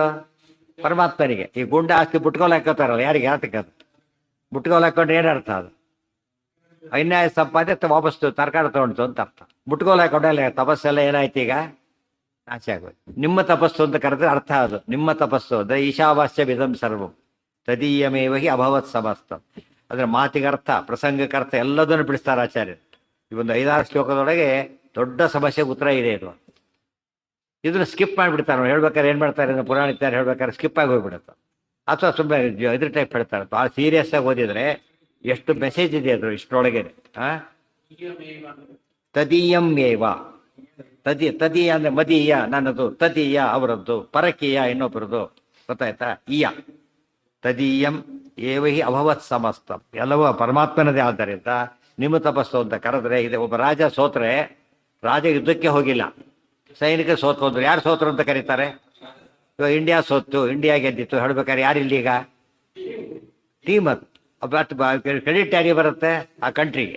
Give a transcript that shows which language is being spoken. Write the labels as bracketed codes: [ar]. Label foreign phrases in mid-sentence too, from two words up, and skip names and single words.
[kn] ಪರಮಾತ್ಮನಿಗೆ. ಈ ಗುಂಡ ಆಸ್ತಿ ಬುಟ್ಕೋಲ್ ಹಾಕೋತಾರಲ್ಲ, ಯಾರಿಗೆ? ಯಾತಕ್ಕೆ ಅದು ಬುಟ್ಕೋಲ್ ಹಾಕೊಂಡ್ರೆ ಏನು ಅರ್ಥ? ಅದು ಅನ್ಯಾಯ ಸಂಪಾದನೆ ವಾಪಸ್ ತರಕಾರಿ ತಗೊಂಡು ಅಂತ ಅರ್ಥ. ಬುಟ್ಕೋಲ್ ಹಾಕೊಂಡಲ್ಲ ತಪಸ್ಸೆಲ್ಲ ಏನಾಯ್ತು? ಈಗ ನಾಶ ಆಗೋಯ್ತು. ನಿಮ್ಮ ತಪಸ್ಸು ಅಂತ ಕರೆದ್ರೆ ಅರ್ಥ ಅದು. ನಿಮ್ಮ ತಪಸ್ಸು ಅಂದರೆ [sa] ಈಶಾವಾಸ್ಯ ವಿಧಂ ಸರ್ವಂ ತದೀಯಮೇವ ಹಿ ಅಭವತ್ ಸಮಸ್ತ. [kn] ಅದರ ಮಾತಿಗರ್ಥ, ಪ್ರಸಂಗಕ್ಕರ್ಥ ಎಲ್ಲದನ್ನು ಬಿಡಿಸ್ತಾರೆ ಆಚಾರ್ಯರು. ಈ ಒಂದು 5-6 ಶ್ಲೋಕದೊಳಗೆ ದೊಡ್ಡ ಸಮಸ್ಯೆಗೆ ಉತ್ತರ ಇದೆ ಇದು. ಇದನ್ನು ಸ್ಕಿಪ್ ಮಾಡಿಬಿಡ್ತಾರೆ. ಹೇಳ್ಬೇಕಾದ್ರೆ ಏನು ಮಾಡ್ತಾರೆ? ಪುರಾಣಿಕರು ಹೇಳ್ಬೇಕಾದ್ರೆ ಸ್ಕಿಪ್ ಆಗಿ ಹೋಗ್ಬಿಡುತ್ತೆ. ಅಥವಾ ಸುಮ್ಮನೆ ಇದ್ರ ಟೈಪ್ ಹೇಳ್ತಾರೆ. ಭಾಳ ಸೀರಿಯಸ್ ಆಗಿ ಓದಿದ್ರೆ ಎಷ್ಟು ಮೆಸೇಜ್ ಇದೆ ಅದ್ರ ಇಷ್ಟರೊಳಗೆ. [sa] ತದೀಯಂ ಏವ, [kn] ತದೀಯ ಅಂದರೆ ಮದೀಯ ನನ್ನದು, ತದೀಯ ಅವರದ್ದು, ಪರಕೀಯ ಇನ್ನೊಬ್ಬರದು. [sa] ಗೊತ್ತಾಯ್ತಾ? ಈಯ ತದೀಯಂ ಏವ ಹಿ ಅಭವತ್ ಸಮಸ್ತಂ. [kn] ಎಲ್ಲವೂ ಪರಮಾತ್ಮನದೇ. ಆದ್ದರಿಂದ ನಿಮ್ಮ ತಪಸ್ಸು ಅಂತ ಕರೆದ್ರೆ ಇದೆ. ಒಬ್ಬ ರಾಜ ಸೋತ್ರೆ, ರಾಜ ಯುದ್ಧಕ್ಕೆ ಹೋಗಿಲ್ಲ, ಸೈನಿಕ ಸೋತು ಹೋದ್ರು. ಯಾರು ಸೋತರು ಅಂತ ಕರೀತಾರೆ? ಇವಾಗ ಇಂಡಿಯಾ ಸೋತ್ತು, ಇಂಡಿಯಾ ಗೆದ್ದಿತ್ತು ಹೇಳ್ಬೇಕಾದ್ರೆ ಯಾರು ಇಲ್ಲೀಗ? ಟೀಮ್. ಅದು ಕ್ರೆಡಿಟ್ ಯಾರಿಗೆ ಬರುತ್ತೆ? ಆ ಕಂಟ್ರಿಗೆ.